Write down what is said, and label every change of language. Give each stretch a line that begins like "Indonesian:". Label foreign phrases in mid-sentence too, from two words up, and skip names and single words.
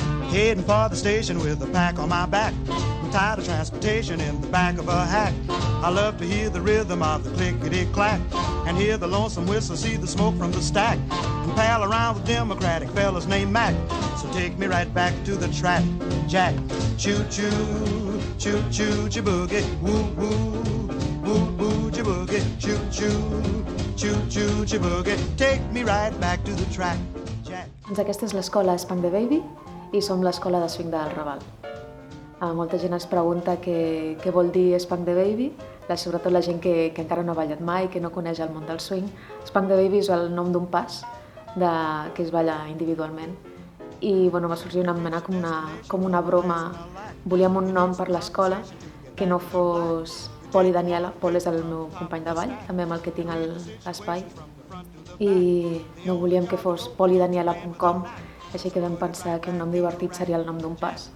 English: heading for the station with a pack on my back. I'm tired of transportation in the back of a hack. I love to hear the rhythm of the clickety-clack and hear the lonesome whistle, see the smoke from the stack, and pal around with Democratic fellas named Mac. So take me right back to the track, Jack. Choo-choo, choo-choo, jaboogie, woo-woo, woo-woo, jaboogie, choo-choo, choo-choo, jaboogie. Take me right back to the track, Jack.
Catalan: Doncs aquesta és l'escola Spank the Baby i som l'escola de swing del Raval. Molta gent es pregunta què vol dir Spank the Baby, sobretot la gent que encara no ha ballat mai, que no coneix el món del swing. Spank the Baby és el nom d'un pas que es balla individualment. I va sorgir una mena com una broma. Volíem un nom per l'escola que no fos Pol i Daniela. Pol és el meu company de ball, també amb el que tinc l'espai. I no volíem que fos polidaniela.com, així que vam pensar que un nom divertit seria el nom d'un pas.